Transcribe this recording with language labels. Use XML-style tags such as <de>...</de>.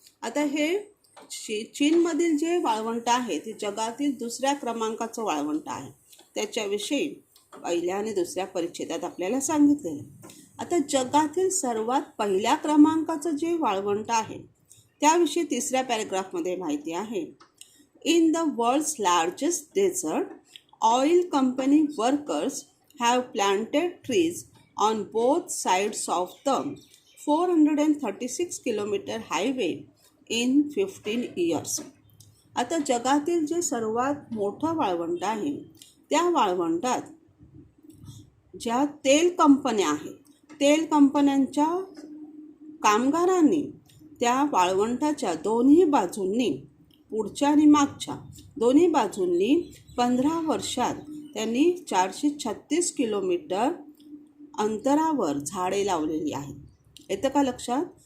<mr>आता हे चीनमधील जे वाळवंट आहे ते जगातील दुसऱ्या क्रमांकाचं वाळवंट आहे. त्याच्याविषयी पहिल्या आणि दुसऱ्या परिच्छेदात आपल्याला सांगितलेलं. आता जगातील सर्वात पहिल्या क्रमांकाचं जे वाळवंट आहे त्याविषयी तिसऱ्या पॅरेग्राफमध्ये माहिती आहे.</mr> <en>In the world's largest desert oil company workers have planted trees on both sides of the 436 kilometer highway in 15 years.</en> <mr>आता जगातील जे सर्वात मोठं वाळवंट आहे त्या वाळवंटात ज्या तेल कंपन्या आहेत, तेल कंपन्यांच्या कामगारांनी त्या वाळवंटाच्या दोन्ही बाजूंनी, पुढच्या आणि मागच्या दोन्ही बाजूंनी 15 वर्षात त्यांनी 436 किलोमीटर अंतरावर झाडे लावलेली आहेत. येतं का लक्षात?</mr>